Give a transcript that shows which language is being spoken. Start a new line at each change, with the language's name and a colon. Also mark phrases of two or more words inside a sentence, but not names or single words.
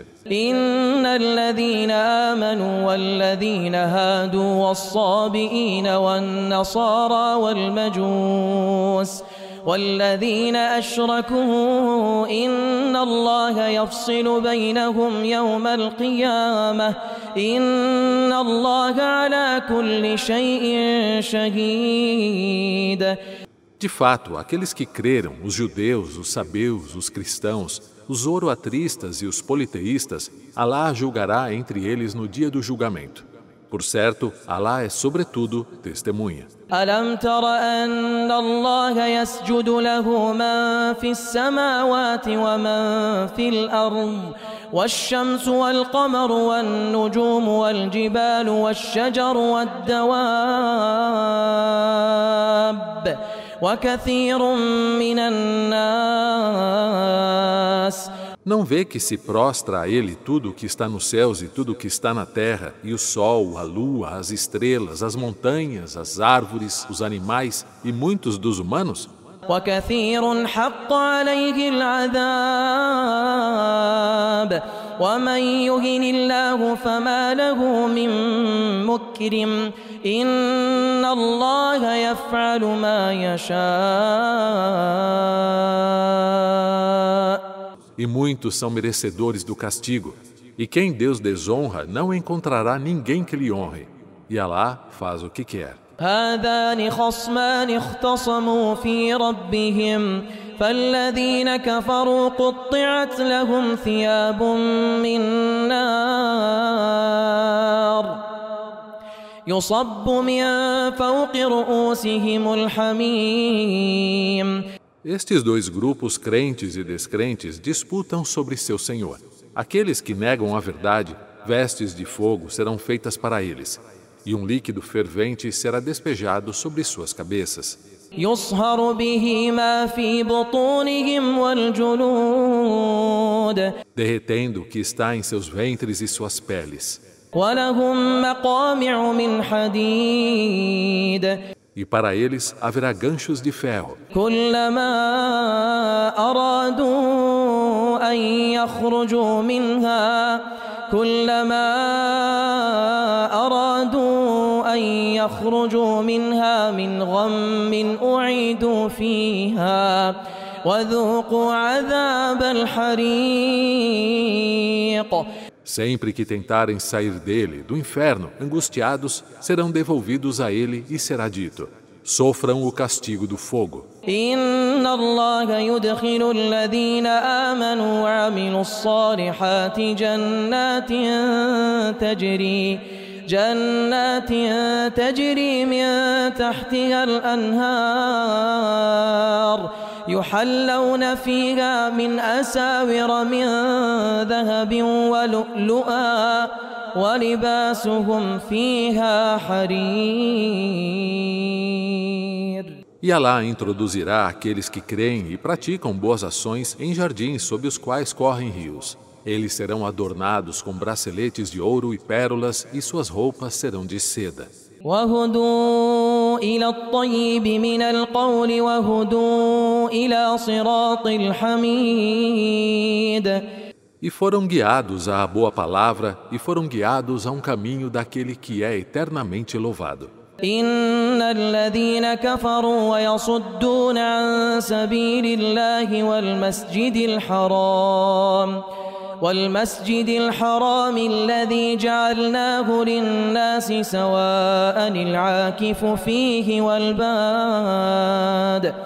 Arabic: إن الذين آمنوا والذين هادوا والصابئين والنصارى والمجوس والذين أشركوا إن الله يفصل بينهم يوم القيامة إن الله على كل شيء شهيد.
Portuguese: De fato, aqueles que creram, os judeus, os sabeus, os cristãos, os zoroatristas e os politeístas, Alá julgará entre eles no dia do julgamento. Por certo, Alá é sobretudo testemunha.
Arabic: ألم تر أن الله يسجد له من في السماوات ومن في الأرض والشمس والقمر والنجوم والجبال والشجر والدواب وكثير من الناس.
Portuguese: Não vê que se prostra a ele tudo o que está nos céus e tudo o que está na terra, e o sol, a lua, as estrelas, as montanhas, as árvores, os animais e muitos dos humanos?
Arabic: وكثير حق عليه العذاب ومن يهن الله فما له من مكرم إن الله يفعل ما يشاء.
Portuguese: E muitos são merecedores do castigo, e quem Deus desonra não encontrará ninguém que lhe honre, e Alá faz o que quer.
Arabic: هذان خصمان اختصموا في ربهم فالذين كفروا قطعت لهم ثياب من نار يصب من فوق رؤوسهم الحميم.
Portuguese: Estes dois grupos, crentes e descrentes, disputam sobre seu Senhor. Aqueles que negam a verdade, vestes de fogo serão feitas para eles, e um líquido fervente será despejado sobre suas cabeças.
Arabic: يصهر به ما في بطونهم والجلود
Portuguese: Derretendo o que está em seus ventres e suas peles.
Arabic: ولهم مقامع من حديد
Portuguese: E para eles haverá ganchos de ferro.
Arabic: كلما أرادوا أن يخرجوا منها من غم أعيدوا فيها وذوقوا عذاب الحريق.
Portuguese: Sempre que tentarem sair dele, do inferno, angustiados, serão devolvidos a ele e será dito: sofram o castigo do fogo.
Arabic: إن الله يدخل الذين آمنوا وعملوا الصالحات جنات تجري من تحتها الأنهار يحلون فيها من أساور من ذهب ولؤلؤا ولباسهم فيها حرير.
Portuguese: E Alá introduzirá aqueles que creem e praticam boas ações em jardins sob os quais correm rios. Eles serão adornados com braceletes de ouro e pérolas e suas roupas serão de seda.
Arabic: وهدوا إلى الطيب من القول وهدوا إلى صراط الحميد.
Portuguese: E foram guiados à boa palavra e foram guiados a um caminho daquele que é eternamente louvado.
Arabic: إن الذين كفروا ويصدون عن سبيل الله والمسجد الحرام الذي جعلناه للناس سواء العاكف فيه والباد.